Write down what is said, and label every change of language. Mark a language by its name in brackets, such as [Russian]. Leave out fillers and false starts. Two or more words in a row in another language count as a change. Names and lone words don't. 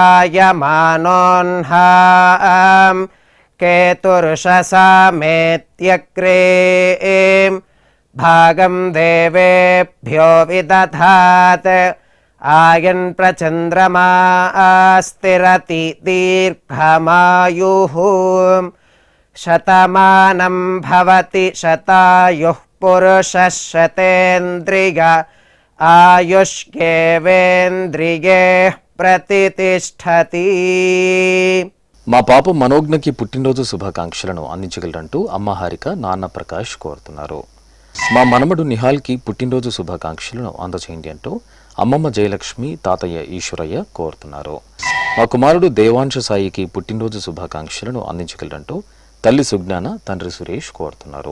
[Sanskrit] जायमानोऽह्नां केतुर्षसामेत्यग्रे भागं देवेभ्यो विदधात् आयन् प्रचन्द्रमा स्थिरति दीर्घमायुः शतमानं भवति शतायुः पुरुषः शतेन्द्रिय आयुष्येवेन्द्रिये प्रतिष्ठति. [Telugu] మా పాప మనోజ్ఞకి పుట్టినరోజు శుభాకాంక్షలను అందించగలరంటూ అమ్మ హారిక నాన్న ప్రకాష్ కోరుతున్నారు. మా మనమడు నిహాల్కి పుట్టినరోజు శుభాకాంక్షలను అందచేయండి అంటూ అమ్మమ్మ జయలక్ష్మి తాతయ్య ఈశ్వరయ్య కోరుతున్నారు. మా కుమారుడు దేవాంశ సాయికి పుట్టినరోజు శుభాకాంక్షలను అందించగలరంటూ తల్లి సుజ్ఞాన తండ్రి సురేష్ కోరుతున్నారు.